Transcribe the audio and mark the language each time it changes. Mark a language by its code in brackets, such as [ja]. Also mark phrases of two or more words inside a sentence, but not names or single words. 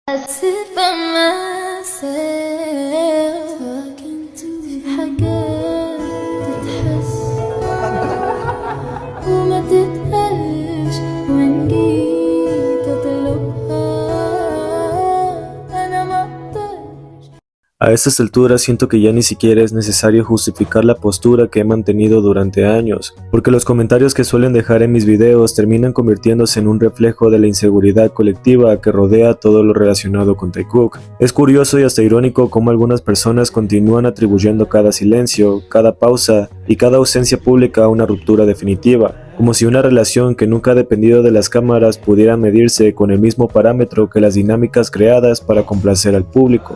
[en] sit by myself talking to [ar] في حاجات تتحس وما تتقالش وإن جيت أطلبها أنا مقدرش. [es] A estas alturas siento que ya ni siquiera es necesario justificar la postura que he mantenido durante años, porque los comentarios que suelen dejar en mis videos terminan convirtiéndose en un reflejo de la inseguridad colectiva que rodea todo lo relacionado con Taekook. Es curioso y hasta irónico cómo algunas personas continúan atribuyendo cada silencio, cada pausa y cada ausencia pública a una ruptura definitiva, como si una relación que nunca ha dependido de las cámaras pudiera medirse con el mismo parámetro que las dinámicas creadas para complacer al público.